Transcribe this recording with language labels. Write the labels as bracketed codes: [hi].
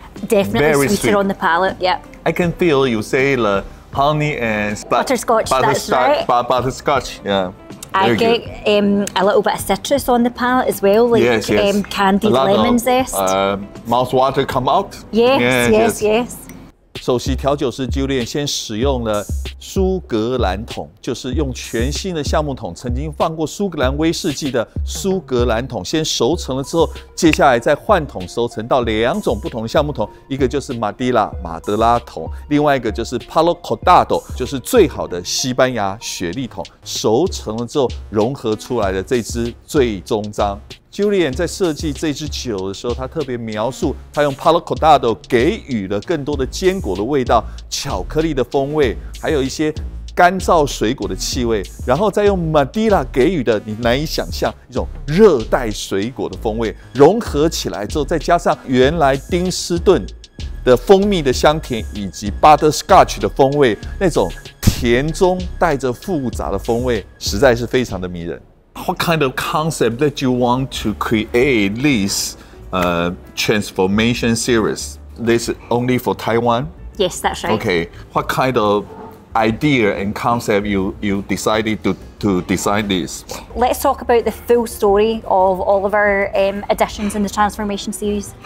[en] Definitely very sweeter on the palate, yeah. I can feel you say the honey and butterscotch, that's right. Butterscotch, yeah. I get a little bit of citrus on the palate as well, like candied lemon zest. Mouth water come out. Yes. [zh] 首席调酒师Julian先使用了苏格兰桶，就是用全新的橡木桶，曾经放过苏格兰威士忌的苏格兰桶，先熟成了之后，接下来再换桶熟成到2种不同的橡木桶，一个就是马德拉桶，另外一个就是 Palo Cortado， 就是最好的西班牙雪莉桶，熟成了之后融合出来的这支最终章。 Julian 在设计这支酒的时候，他特别描述，他用 Palo Cortado 给予了更多的坚果的味道、巧克力的风味，还有一些干燥水果的气味，然后再用 Madeira 给予的你难以想象一种热带水果的风味，融合起来之后，再加上原来丁斯顿的蜂蜜的香甜，以及 Butterscotch 的风味，那种甜中带着复杂的风味，实在是非常的迷人。 [en] what kind of concept that you want to create this transformation series? This is only for Taiwan? Yes, that's right. Okay. What kind of idea and concept you decided to design this? Let's talk about the full story of all of our additions in the Transformation series.